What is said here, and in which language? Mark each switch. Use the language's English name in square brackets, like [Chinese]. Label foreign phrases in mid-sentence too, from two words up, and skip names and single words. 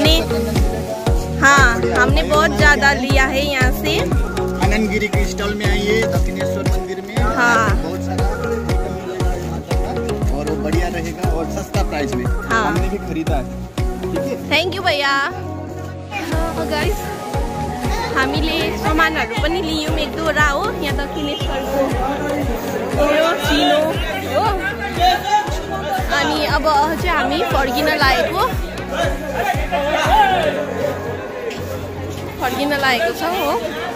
[Hindi] हमने बहुत ज़्यादा लिया है यहाँ से। आनंदगिरी के स्टॉल में आइए, दक्षिणेश्वर मंदिर में। बहुत सारा और वो बढ़िया रहेगा और सस्ता प्राइस में। हमने भी खरीदा है। ठीक है, [English] thank you [Hindi] भैया। [Nepali] गाइस हामीले सामानहरू पनि लियौँ एक दुईवटा हो। यहाँ दक्षिणेश्वरको चिनो हो। अनि अब चाहिँ हामी फर्किन लागेको छौँ हो।